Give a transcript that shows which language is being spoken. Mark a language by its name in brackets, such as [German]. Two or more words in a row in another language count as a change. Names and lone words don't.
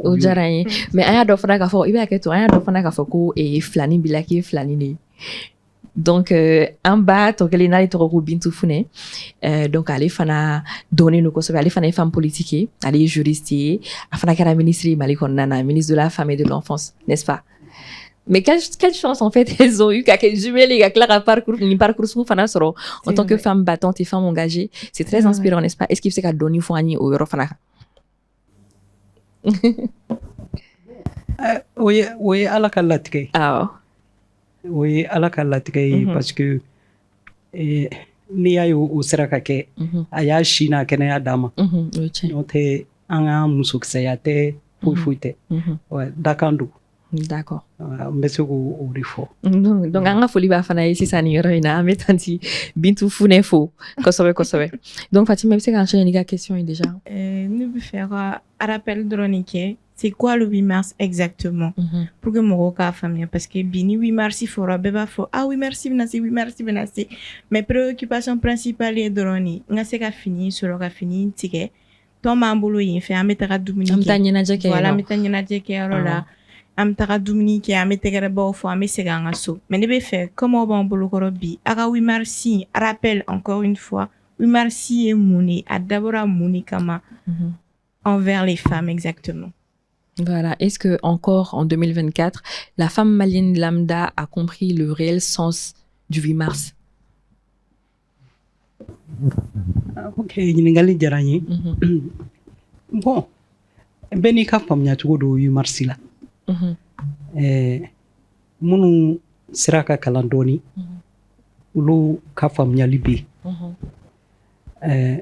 [Bambara] o diyara n ye mais an y'a dɔ fana k'a fɔ i b'a kɛ to an y'a dɔ fana k'a fɔ ko filani b'i la k'i ye filani de ye donc an ba tɔ kelen n'ale tɔgɔ ko Bintu Funɛ donc ale fana dɔnnen don kosɛbɛ ale fana ye [French] femme politique [Bambara] ye ale ye juriste ye a fana kɛra ministre ye Mali kɔnɔna na [French] ministre de la femme et de l'enfance n'est-ce pas mais quelle chance en fait elles ont eu qu'à jumeler qu'à clara parcours [Bambara] sugu fana sɔrɔ [French] en tant que femme battante et femme engagée c'est très inspirant n'est-ce pas est-ce qu'il [Bambara] bɛ se ka dɔɔni fɔ an ye o yɔrɔ fana kan o ye ala ka latigɛ ye o ye ala ka latigɛ ye [French] parce que [Bambara] n'i y'a ye o sera ka kɛ a y'a si n'a kɛnɛya d'a ma n'o tɛ an ka musokisɛya tɛ foyi tɛ dakan don. [French] D'accord. [Bambara] N bɛ se k'o de fɔ. Donc an ka foli b'a fana ye sisan nin yɔrɔ in na an bɛ tanti Bintu Funɛ fo kosɛbɛ donc Fatima i bɛ se ka enchaîner n'i ka question ye déjà. Ne bɛ fɛ ka rappel dɔrɔn de kɛ [French] c'est quoi le 8 mars exactement pour que [Bambara] mɔgɔw k'a faamuya [French] parce que [Bambara] bi ni 8 mars fɔra bɛɛ b'a fɔ 8 mars bɛna se 8 mars bɛna se [French] mais préoccupation principale [Bambara] ye dɔrɔn de n ka se ka fini sɔrɔ ka fini tigɛ tɔn b'an bolo yen fɛ an bɛ taga dumuni kɛ an bɛ taa ɲɛnajɛ kɛ voilà an bɛ taa ɲɛnajɛ kɛ yɔrɔ la an bɛ taga dumuni kɛ an bɛ tɛgɛrɛbaw fɔ an bɛ segin an ka so mais ne bɛ fɛ comment b'an bolokɔrɔ bi a ka 8 mars [French] rappel encore une fois [Bambara] 8 mars ye mun de a dabɔra mun de kama [French] envers les femmes exactement. [Bambara] Voilà. [French] Est-ce que encore en 2024, la femme malienne lambda a compris le réel sens du 8 mars? [Bambara] Ok, ɲininkali diyara n ye. Bon, bɛɛ n'i ka faamuya cogo do 8 mars la. Minnu sera ka kalan dɔɔni, olu ka faamuyali bɛ yen.